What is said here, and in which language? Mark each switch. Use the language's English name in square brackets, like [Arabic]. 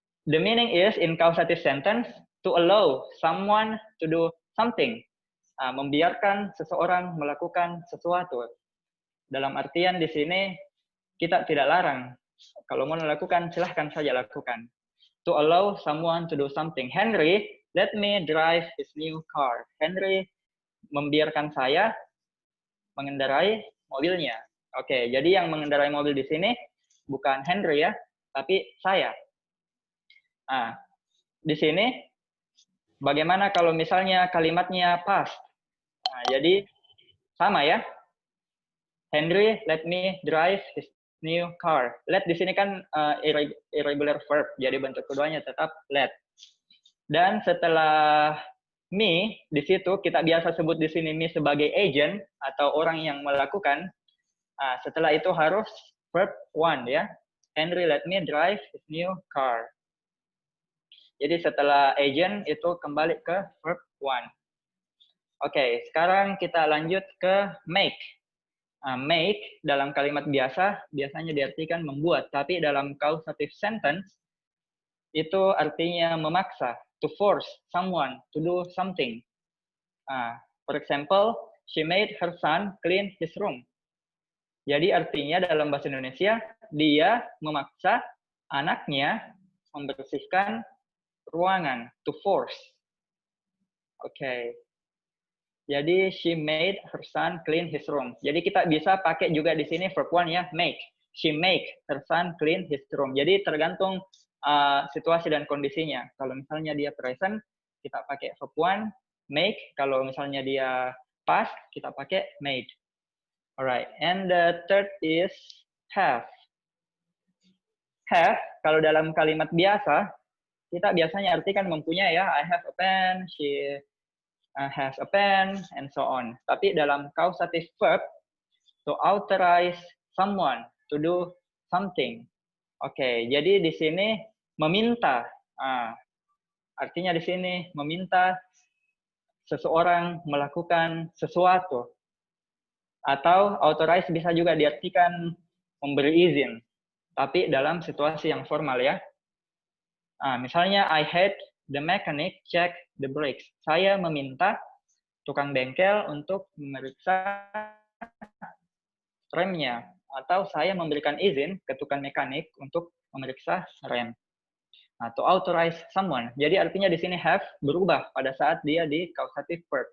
[English] The meaning is in causative sentence, to allow someone to do something. [Indonesian] Membiarkan seseorang melakukan sesuatu. Dalam artian di sini, kita tidak larang. Kalau mau melakukan, silahkan saja lakukan. [English] To allow someone to do something. Henry, let me drive his new car. [Indonesian] Henry membiarkan saya mengendarai mobilnya. Oke, jadi yang mengendarai mobil di sini bukan Henry ya, tapi saya. Di sini bagaimana kalau misalnya kalimatnya past? Jadi sama ya. [English] Henry, let me drive his new car. [Indonesian] Let di sini kan irregular verb, jadi bentuk keduanya tetap let. Dan setelah me, di situ kita biasa sebut di sini me sebagai agent atau orang yang melakukan. Setelah itu harus verb one ya. [English] Henry, let me drive his new car. [Indonesian] Jadi setelah agent itu kembali ke verb one. Oke, sekarang kita lanjut ke make. Make dalam kalimat biasa biasanya diartikan membuat, tapi dalam causative sentence itu artinya memaksa, [English] to force someone to do something. For example, she made her son clean his room. [Indonesian] Jadi artinya dalam bahasa Indonesia, dia memaksa anaknya membersihkan ruangan, [English] to force. [Indonesian] Oke. Jadi [English] she made her son clean his room. [Indonesian] Jadi kita bisa pakai juga di sini verb one ya, make. [English] She make her son clean his room. [Indonesian] Jadi tergantung situasi dan kondisinya. Kalau misalnya dia present, kita pakai verb one, make. Kalau misalnya dia past, kita pakai made. [English] Alright. And the third is have. [Indonesian] Have, kalau dalam kalimat biasa, kita biasanya artikan mempunyai ya. [English] I have a pen, she has a pen, and so on. [Indonesian] Tapi dalam causative verb, [English] to authorize someone to do something. [Indonesian] Oke, jadi di sini meminta. Artinya di sini meminta seseorang melakukan sesuatu. Atau authorize bisa juga diartikan memberi izin. Tapi dalam situasi yang formal ya. Misalnya, [English] I had the mechanic check the brakes. [Indonesian] Saya meminta tukang bengkel untuk memeriksa remnya. Atau saya memberikan izin ke tukang mekanik untuk memeriksa rem. [English] To authorize someone. [Indonesian] Jadi artinya di sini have berubah pada saat dia di causative verb.